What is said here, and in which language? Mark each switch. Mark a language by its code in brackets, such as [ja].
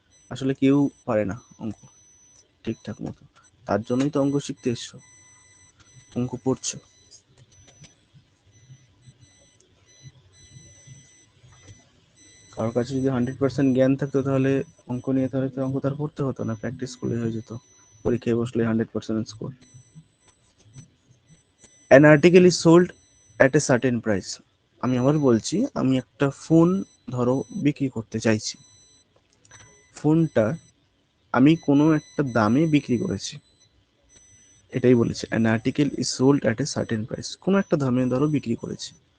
[bn] আসলে কেউ পারে না অঙ্ক ঠিকঠাক মতো, তার জন্যই তো অঙ্ক শিখতে এসছো, অঙ্ক পড়ছো। কারোর কাছে যদি 100% জ্ঞান থাকতো তাহলে অঙ্ক নিয়ে, তাহলে তো অঙ্ক তার পড়তে হতো না, প্র্যাকটিস করলে হয়ে যেত, পরীক্ষায় বসলে 100% score. [en] An article is sold at a certain price. [bn] আমি আবার বলছি, আমি একটা ফোন ধরো বিক্রি করতে চাইছি, ফোনটা আমি কোনো একটা দামে বিক্রি করেছি, এটাই বলেছে [en] an article is sold at a certain price, [bn] কোনো একটা দামে ধরো বিক্রি করেছি।